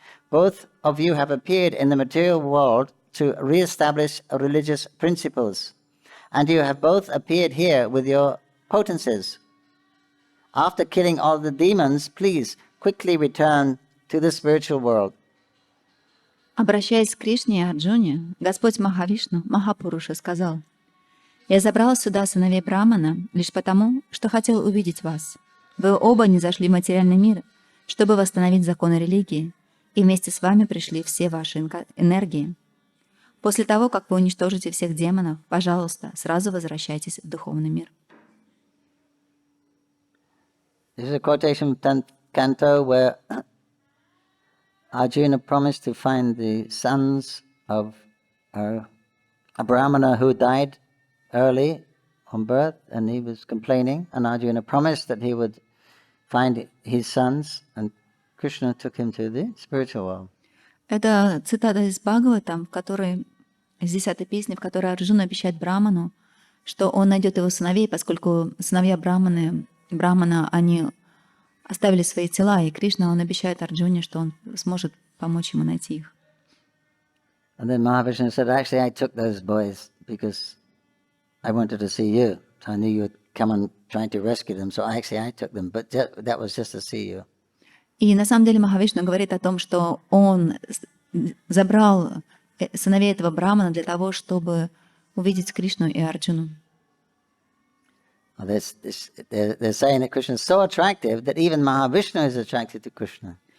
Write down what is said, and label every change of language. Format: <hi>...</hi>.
<en>Both of you have appeared in the material world to re-establish religious principles, and you have both appeared here with your potencies. After killing all the demons, please quickly return to the spiritual world.</en> <ru>Обращаясь к Кришне и Арджуне, Господь Махавишну, Махапуруша, сказал: «Я забрал сюда сыновей Брамана лишь потому, что хотел увидеть вас. Вы оба не зашли в материальный мир, чтобы восстановить законы религии, и вместе с вами пришли все ваши энергии. После того, как вы уничтожите всех демонов, пожалуйста, сразу возвращайтесь в духовный мир».</ru> <en>This is a quotation from Canto where Arjuna promised to find the sons of a Brahmana who died early on birth, and he was complaining, and Arjuna promised that he would find his sons, and Krishna took him to the spiritual world.</en> <ru>Это цитата из Бхагаватам, в которой, из 10-й песни, в которой Арджуна обещает Браману, что он найдет его сыновей, поскольку сыновья Брамана, они оставили свои тела, и Кришна, он обещает Арджуне, что он сможет помочь ему найти их.</ru> <en>And then Mahavishnu said, actually, I took those boys because I wanted to see you. So I knew you would come and try to rescue them. So actually, I took them. But that was just to see you.</en> <ru>И на самом деле Махавишну говорит о том, что он забрал сыновей этого брамана для того, чтобы увидеть Кришну и Арджуну.</ru> <en>They're saying that Krishna is so attractive that even Mahavishnu is attracted to Krishna.</en>